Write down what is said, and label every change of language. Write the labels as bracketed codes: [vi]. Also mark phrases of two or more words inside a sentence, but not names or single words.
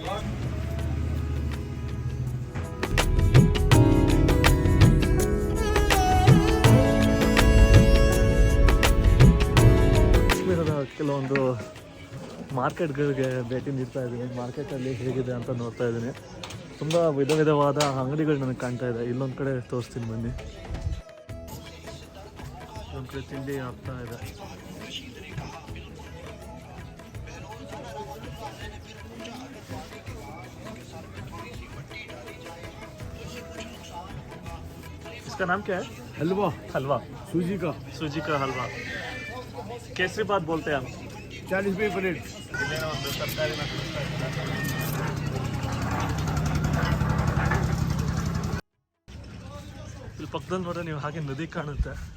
[kn] ಕಾಶ್ಮೀರದ ಕೆಲವೊಂದು ಮಾರ್ಕೆಟ್ಗಳಿಗೆ ಭೇಟಿ ನೀಡ್ತಾ ಇದ್ದೀನಿ. ಮಾರ್ಕೆಟಲ್ಲಿ ಹೇಗಿದೆ ಅಂತ ನೋಡ್ತಾ ಇದ್ದೀನಿ. ತುಂಬ ವಿಧ ವಿಧವಾದ ಅಂಗಡಿಗಳು ನನಗೆ ಕಾಣ್ತಾ ಇದೆ. ಇಲ್ಲೊಂದು ಕಡೆ ತೋರಿಸ್ತೀನಿ ಬನ್ನಿ. ಒಂದು ಕಡೆ ತಿಂಡಿ ಆಗ್ತಾ ಇದೆ. [hi] इसका नाम क्या है? हलवा हलवा, सूजी का हलवा. केसरी बात बोलते हैं हम. 40 रुपये प्लेट. [kn] ಇಲ್ಲೇನೋ ಒಂದು ತರಕಾರಿನ ಕೊಡಿಸ್ತಾ ಇದ್ದಾರೆ. ಇಲ್ಲಿ ಪಕ್ಕದಲ್ಲಿ ನೋಡ್ರೆ ನೀವು ಹಾಗೆ ನದಿ ಕಾಣುತ್ತೆ.